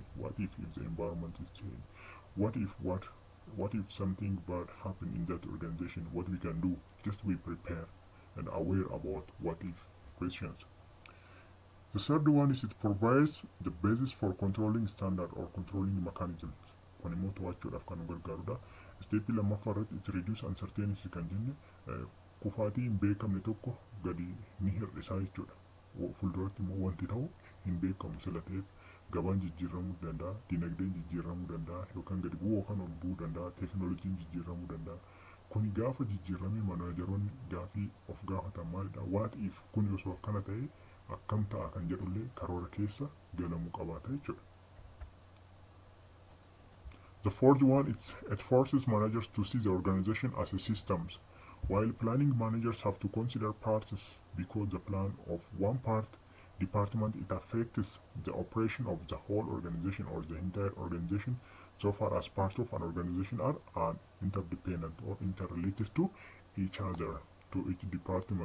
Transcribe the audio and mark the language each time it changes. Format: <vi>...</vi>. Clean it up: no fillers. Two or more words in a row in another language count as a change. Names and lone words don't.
<en>What if the environment is changed? What if something bad happen in that organization? What we can do? Just we prepare and aware about what if questions. The third one is it provides the basis for controlling standard or controlling mechanisms.</en> <om>Kun immoo to'achuudhaaf kan nu gargaarudha. Steepii lammaffaa irratti</om> <en>it reduce uncertainty</en> <om>kan jenne kufaatii hin beekamne tokko gadi ni hir'isaa jechuudha. Fuulduratti immoo wanti ta'u hin beekamu sila ta'eef gabaan jijjiiramuu danda'a, dinagdeen jijjiiramuu danda'a yookaan gadi bu'uu yookaan ol bu'uu danda'a, teekinooloojiin jijjiiramuu danda'a. Kuni gaafa jijjiiramee manaajaroonni gaafii of gaafatan maalidha?</om> <en>What if</en> <om>kun osoo akkana ta'e akkam ta'a kan jedhullee karoora keessa galamuu qabaata jechuudha.</om> <en>The fourth one, it forces managers to see the organization as a systems. While planning, managers have to consider parts because the plan of one department it affects the operation of the whole organization or the entire organization so far as parts of an organization are interdependent or interrelated to each other, to each department.</en>